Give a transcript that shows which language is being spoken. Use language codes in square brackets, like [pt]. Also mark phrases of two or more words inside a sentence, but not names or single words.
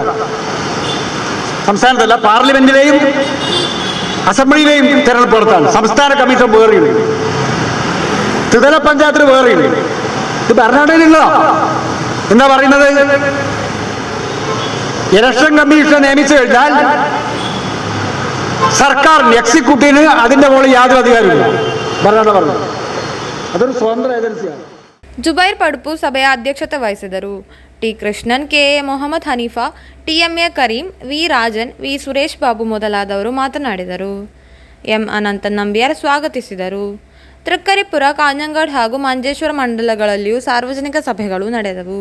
[ml] സംസ്ഥാനത്തല്ല, പാർലമെന്റിലെയും അസംബ്ലിയിലെയും തെരഞ്ഞെടുപ്പ് നടത്താൻ സംസ്ഥാന കമ്മീഷൻ വേറെയുണ്ട്, ത്രിതല പഞ്ചായത്തിന് വേറെയുണ്ട്. ഇത് ഭരണഘടനയിലുള്ള എന്താ പറയുന്നത്? [en] election commission [ml] നിയമിച്ചു കഴിഞ്ഞാൽ സർക്കാരിന് എക്സിക്യൂട്ടീവിന് അതിൻ്റെ മുകളിൽ യാതൊരു അധികാരമില്ല. ഭരണഘടന അതൊരു സ്വതന്ത്ര ഏജൻസിയാണ്. [kn] ಜುಬೈರ್ ಪಡುಪು ಸಭೆಯ ಅಧ್ಯಕ್ಷತೆ ವಹಿಸಿದರು. ಟಿ ಕೃಷ್ಣನ್, ಕೆಎ ಮೊಹಮ್ಮದ್ ಹನೀಫಾ, ಟಿಎಂಎ ಕರೀಂ, ವಿ ರಾಜನ್, ವಿ ಸುರೇಶ್ ಬಾಬು ಮೊದಲಾದವರು ಮಾತನಾಡಿದರು. ಎಂ ಅನಂತ ನಂಬಿಯಾರ್ ಸ್ವಾಗತಿಸಿದರು. ತೃಕ್ಕರಿಪುರ, ಕಾಂಜಂಗಾಡ್ ಹಾಗೂ ಮಂಜೇಶ್ವರ ಮಂಡಲಗಳಲ್ಲಿಯೂ ಸಾರ್ವಜನಿಕ ಸಭೆಗಳು ನಡೆದವು.